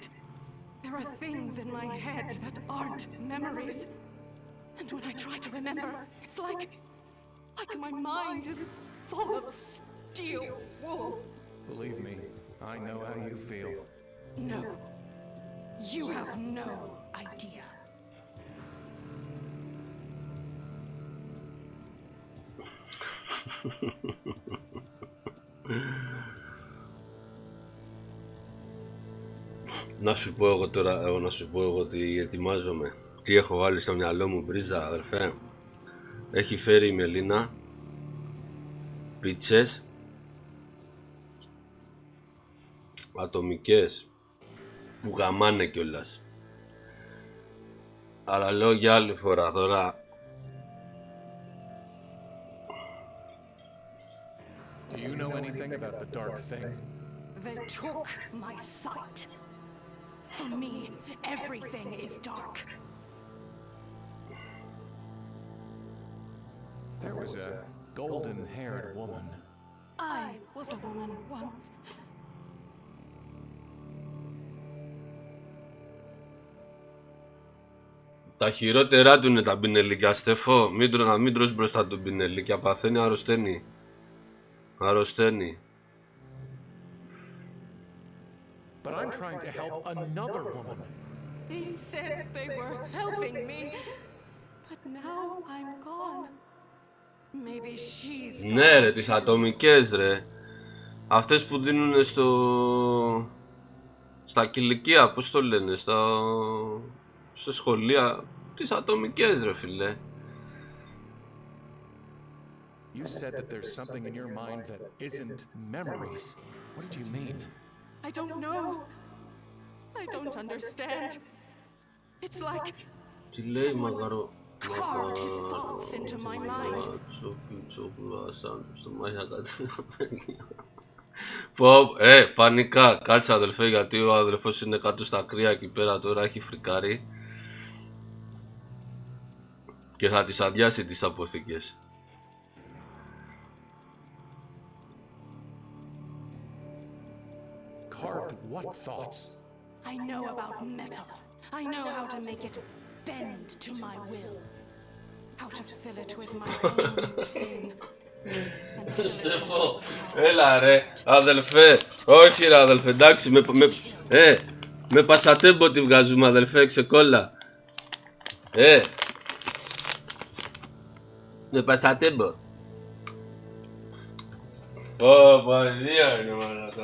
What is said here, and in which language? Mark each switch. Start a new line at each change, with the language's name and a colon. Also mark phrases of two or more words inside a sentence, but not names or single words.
English: There are things in my head that aren't memories. And when I try to remember, it's like my mind is full of steel wool. Believe me, I know how you feel. No. You have no idea.
Greek: Να σου πω εγώ τώρα, τι ετοιμάζομαι. Τι έχω βάλει στο μυαλό μου, μπρίζα, αδερφέ. Έχει φέρει η Μελίνα πίτσες ατομικές που γαμάνε κιόλας. Αλλά λέω για άλλη φορά τώρα.
English: Do you know anything about the dark thing? They took my sight. For me, everything is dark. There was a golden-haired woman. I was a woman once.
Greek: Τα χειρότερά του είναι τα πινελίκια, Στεφό. Μην τρως μπροστά του πινελίκια, παθαίνει, αρρωσταίνει. Αρρωσταίνει.
English: But I'm trying to help another woman. They said they were helping me, but now I'm gone. Maybe she's
Greek: Ναι ρε, τις ατομικές ρε. Αυτές που δίνουν στα κηλικεία, πώς το λένε, στα σχολεία. Τις ατομικές ρε φίλε.
English: You said that there's something in your mind that isn't memories. What did you mean? I don't know. I don't understand. It's like someone carved his thoughts into my mind.
Greek: Πανικά, κάτσε αδελφέ, γιατί ο αδελφός είναι κάτω στα κρύα εκεί πέρα τώρα, έχει φρικάρει και θα τις αδειάσει τις αποθήκες.
English: Carved what thoughts? I know about metal. I know how to make it bend to my will. How to fill it with my own pain.
Greek: Έλα ρε, αδελφέ. Όχι ρε αδελφέ, εντάξει, με πασατέμπο τη βγάζουμε αδελφέ, ξεκόλλα. Με πασατέμπο. Παγιδία είναι μαλάκα.